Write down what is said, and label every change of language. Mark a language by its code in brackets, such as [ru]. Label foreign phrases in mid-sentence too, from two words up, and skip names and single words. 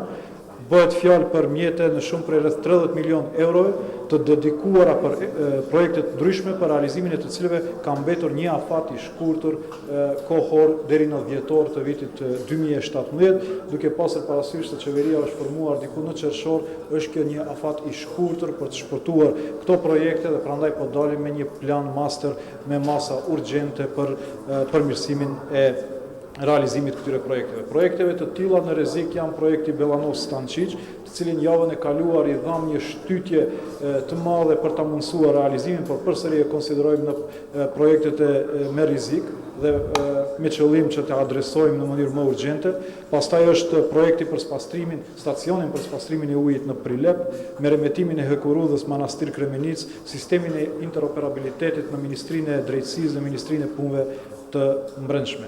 [sq] Bëhet fjalë për mjete në shumë prej rreth 30 milion euro të dedikuara për projekte të ndryshme për realizimin e të cilëve ka mbetur një afat i shkurtër kohor deri në dhjetor të vitit 2017, duke pasur parasysh se qeveria është formuar diku në qershor, është kjo një afat i shkurtër për të shpërtuar këto projekte dhe prandaj po dalim me një plan master me masa urgjente për përmirësimin e realizimit të projekteve. Проективе të tilla në rrezik janë projekti Bellanos Stančić, të cilin javën e kaluar I dham një shtytje të madhe për ta mundësuar realizimin, por përsëri e konsiderojmë në projektet me rrezik dhe me qëllim që të adresojmë në mënyrë më urgjente. Pastaj është projekti për spastrimin, stacionin për spastrimin e ujit në Prilep, me remetimin e Hëkurudhës Manastir Kremenic, sistemin e interoperabilitetit në Ministrinë e Drejtësisë dhe Ministrinë e Punëve të Brendshme.